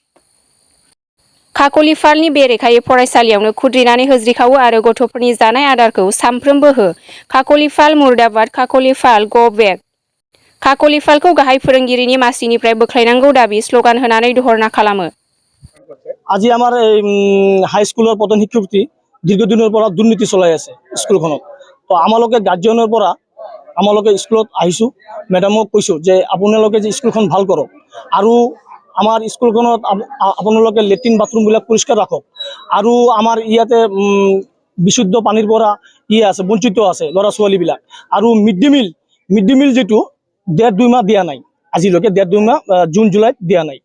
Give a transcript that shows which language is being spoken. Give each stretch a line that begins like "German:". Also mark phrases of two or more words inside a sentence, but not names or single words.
Bodo: खाकलिफालनि बेरेखायै फरायसालियावनो खुद्रिनानै होज्रिखावो आरो गथ'फोरनि जानाय आदारखौ सामफ्रोमबो हो। खाकलिफाल मुर्दाबाद खाकलिफाल
English: go back.
Bodo: खाकलिफालखौ गाहाय फोरोंगिरिनि मासिनिफ्राय बोख्लायनांगौ दाबि स्लगान होनानै धरना खालामो।
Assamese: আজি আমাৰ হাই স্কুলৰ প্ৰধান শিক্ষয়িত্ৰী দীৰ্ঘদিনৰ পৰা দুৰ্নীতি চলাই আছে স্কুলখনত। তো আমালোকে গাৰ্জিয়ানৰ পৰা আমালোকে স্কুলত আহিছোঁ, মেডামক কৈছোঁ যে আপোনালোকে যে স্কুলখন ভাল কৰক আৰু আমাৰ স্কুলখনত আপোনালোকে
English: latrine bathroom-bilak
Assamese: পৰিষ্কাৰ ৰাখক আৰু আমাৰ ইয়াতে বিশুদ্ধ পানীৰ পৰা আছে বঞ্চিত আছে ল'ৰা ছোৱালীবিলাক আৰু
English: mid day meal
Assamese: যিটো 1.5-2 মাহ দিয়া নাই, আজিলৈকে 1.5-2 মাহ জুন জুলাইত দিয়া নাই।